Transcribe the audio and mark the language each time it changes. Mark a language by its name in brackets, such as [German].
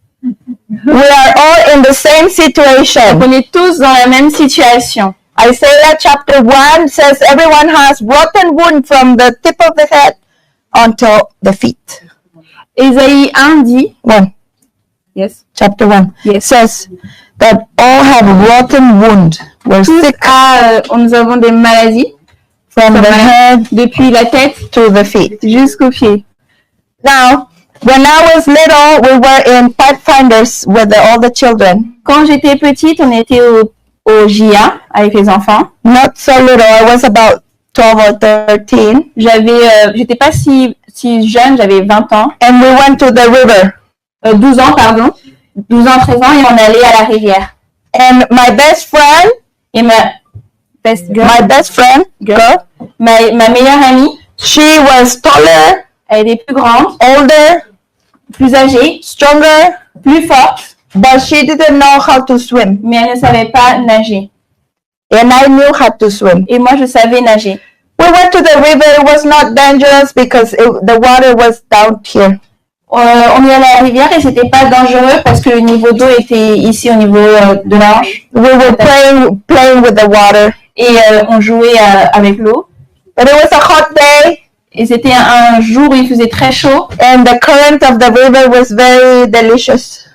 [English] We are all in the same situation. [French] On est tous dans la même situation. [English] Isaiah chapter 1 says everyone has rotten wound from the tip of the head until the feet. [French] Isaïe 1 dit, 1. [English] Yes. Chapter 1. Yes. Says that all have rotten wound. We're sick. [French] Nous avons des maladies. [English] From the head [French] depuis la tête [English] to the feet. [French] Jusqu'aux pieds. [English] Now, when I was little, we were in Pathfinders with all the children. [French] Quand j'étais petite, on était au JA avec les enfants. [English] Not so little. I was about 12 or 13. [French] J'étais pas si jeune, j'avais 20 ans. [English] And we went to the river. [French] 12 ans, pardon. 12 ans, 13 ans, et on allait à la rivière. [English] And my best friend, [French] et ma best friend, [English] girl, [French] ma meilleure amie, [English] she was taller, [French] elle était plus grande, [English] older, [French] plus âgée, [English] stronger, [French] plus forte, [English] but she didn't know how to swim. [French] Mais elle ne savait pas nager. [English] And I knew how to swim. [French] Et moi, je savais nager. [English] We went to the river. It was not dangerous because the water was down here. [French] On est allé à la rivière et c'était pas dangereux parce que le niveau d'eau était ici au niveau de la hanche. [English] We were playing with the water. [French] Et on jouait avec l'eau. [English] But it was a hot day. [French] Et c'était un jour où il faisait très chaud. [English] And the current of the river was very delicious.